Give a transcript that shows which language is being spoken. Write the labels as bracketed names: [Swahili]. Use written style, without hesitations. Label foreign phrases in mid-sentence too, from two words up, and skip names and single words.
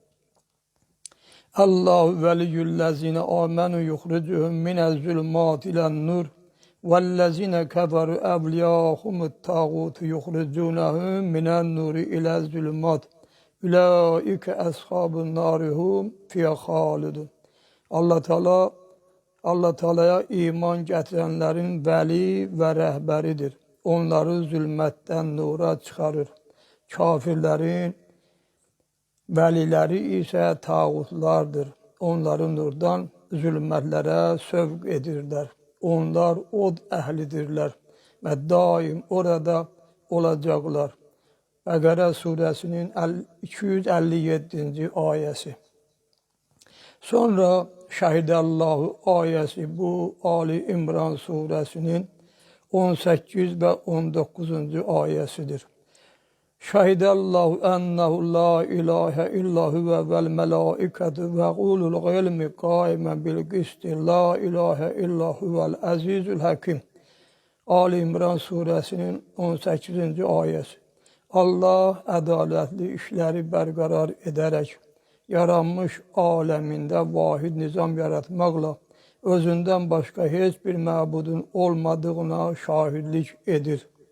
[Arabic] الله ولي الذين آمنوا يخرجهم من الظلمات إلى النور والذين كفروا أولياؤهم الطاغوت يخرجونهم من النور إلى الظلمات أولئك أصحاب النار هم فيها خالدون. [Azerbaijani] Allah Teala'ya iman gətirənlərin vəli və rəhbəridir. Onları zülmətdən nura çıxarır. Kafirlərin vəliləri isə tağutlardır. Onları nurdan zülmətlərə sövq edirlər. Onlar od əhlidirlər və daim orada olacaqlar. Bəqərə surəsinin 257. ayəsi. Sonra Şəhidəllahu ayəsi bu Ali İmran surəsinin 18 və 19. ayəsidir. [Arabic] شهد الله أنه لا إله إلا هو والملائكة وأولو العلم قائما بالقسط لا إله إلا هو العزيز الحكيم. [Turkish] Ali İmran suresinin 18. ayesi. Allah adaletli işleri berqarar ederek yaranmış aleminde vahid nizam yaratmakla özünden başka hiçbir məbudun olmadığına şahidlik edir.